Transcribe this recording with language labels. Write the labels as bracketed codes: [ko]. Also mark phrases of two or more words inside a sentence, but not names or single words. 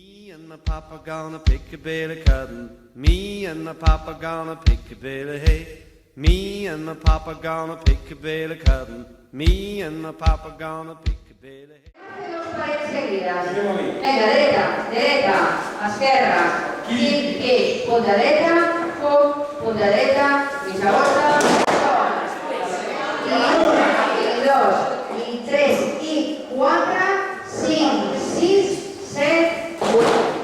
[en] and my papa gonna pick a bale of cotton. Me and my papa gonna pick a bale of hay. Me and my papa gonna pick a bale of cotton. Me and my papa gonna pick a bale of hay. [ca] Dos parets seguides. Vinga, dreta, dreta, esquerra, quin, punta dreta, punta dreta, mitja volta, i 2, i 3, i 4, 5, 6, 7, 8.